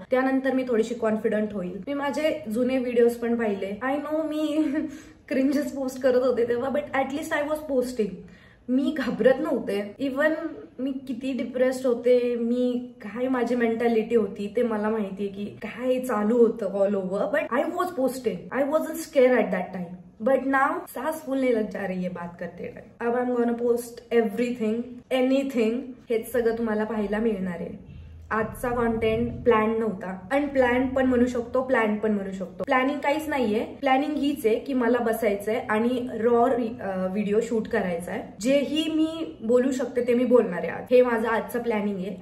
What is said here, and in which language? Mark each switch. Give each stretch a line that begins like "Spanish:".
Marathi: त्यानंतर मी थोडीशी कॉन्फिडंट होईल. मी माझे जुने व्हिडिओज पण पाहिले.
English: I know
Marathi: मी क्रिंजेस पोस्ट करत होते तेव्हा,
English: But at least I was posting.
Marathi: मी घाबरत नव्हते. इव्हन मी किती डिप्रेस्ड होते, मी काय माझी मेंटॅलिटी होती ते मला माहितीये की काय चालू होतं
English: All over. But I was posting. I wasn't scared at that time. But now
Hindi: सांस फुलने लग जा रही है बात करते टाइम. अब
English: I am gonna post everything, anything.
Marathi: हेच सगळं तुम्हाला पाहायला मिळणार आहे. आजचा कॉन्टेंट प्लॅन नव्हता. अनप्लॅन पण म्हणू शकतो, प्लॅन पण म्हणू शकतो. प्लॅनिंग काहीच नाहीये. प्लॅनिंग हीच आहे की मला बसायचंय आणि रॉ व्हिडिओ शूट करायचा आहे. जेही मी बोलू शकते ते मी बोलणार आहे आज. हे माझं आजचं प्लॅनिंग आहे.